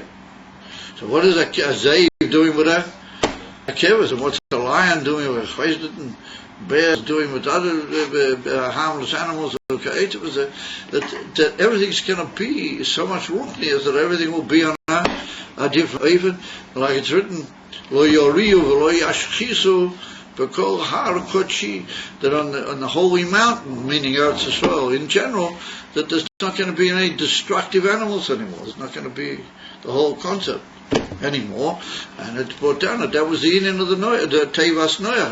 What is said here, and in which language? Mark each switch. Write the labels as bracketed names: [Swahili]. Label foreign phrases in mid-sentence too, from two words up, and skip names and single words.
[English] So what is a Zev doing with a Kevesh, and what's a lion doing with a chesed, and bears doing with other harmless animals? That everything's going to be so much ruchnias that everything will be on a different even, like it's written, [Hebrew] לא ירעו ולא ישחיתו בכל הר קדשי, [English] that on the holy mountain, meaning Eretz Yisrael in general, that there's not going to be any destructive animals anymore. There's not going to be the whole concept anymore, and it's brought down that was the inyan of the Tevas Noach.